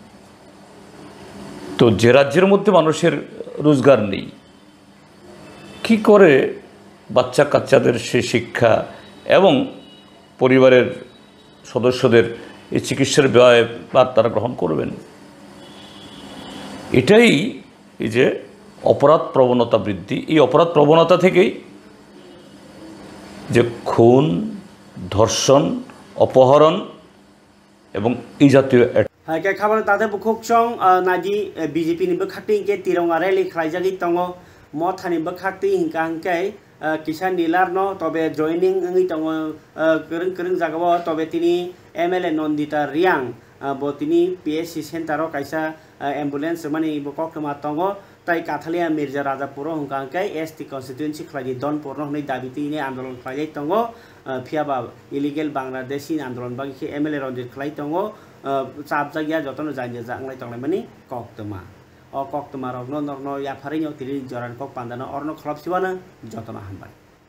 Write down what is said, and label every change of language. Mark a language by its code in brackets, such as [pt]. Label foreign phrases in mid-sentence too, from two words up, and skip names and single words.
[bn] তো যে রাজ্যের মধ্যে মানুষের রোজগার নেই কি করে বাচ্চা কাচ্চাদের সেই শিক্ষা এবং পরিবারের সদস্যদের এই চিকিৎসার ব্যয় বা তারা গ্রহণ করবেন এটাই এই যে অপরাধ প্রবণতা বৃদ্ধি এই অপরাধ প্রবণতা থেকেই যে খুন ধর্ষণ অপহরণ এবং এই জাতীয় [trp] হাইকে খাবার তাতে বুকুকচং নাজি বিজেপি नि बखाक्ति के तिरंगा रैली खालायजागि तंगो मथानि बखाक्ति हिंका हिंकाय किसान नीलार न तबे जॉइनिंग अंगि तंगो करं जागाव तबे तिनि एमएलए नन्दिता रियांग बो तिनि पीएससी सेंटारो कायसा एम्बुलेंस माने बककमा तंगो ताई काथालिया मिर्जा राजापुर हिंका हिंकाय [en] ST constituency [trp] खलायि दनपुर न दाबितिनि आंदोलन खालाय तंगो फियाबा [en] illegal Bangladeshi [trp] आंदोलन बागि एमएलए रंजित खालाय तंगो चाप जागिया जतन जाइए जांगलाय तंगलाय माने कक्तमा अ कक्तमा रगनो नरनो याफारिनो तिरि जरान कक पान्दानो अर्नो खलापसिवानो जतन हामबाय।